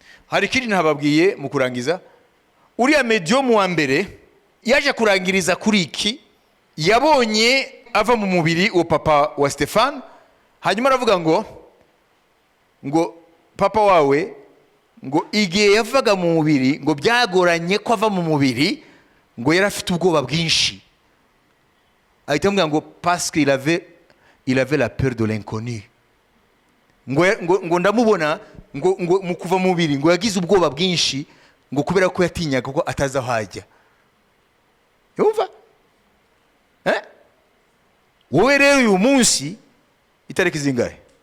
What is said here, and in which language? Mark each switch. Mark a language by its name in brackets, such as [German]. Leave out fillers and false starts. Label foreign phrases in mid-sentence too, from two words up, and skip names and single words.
[Kinyarwanda] hari ikindi ntababwiye mu kurangiza. Uriya medium wa mbere yaje kurangiriza kuri iki, yabonye ava mu mubiri uwo papa wa Stefano, hanyuma aravuga ngo papa wawe ngo igihe yavaga mu mubiri ngo byagoranye ko ava mu mubiri, ngo yari afite ubwoba bwinshi. Ahita amubwira ngo [French] parce qu'il avait la peur de l'inconnu. [Kinyarwanda] ngo ndamubona ngo mu kuva mu mubiri ngo yagize ubwoba bwinshi, ngo kubera ko yatinyaga ko ataza aho ajya. Yumva? Wowe rero uyu munsi itariki zingahe?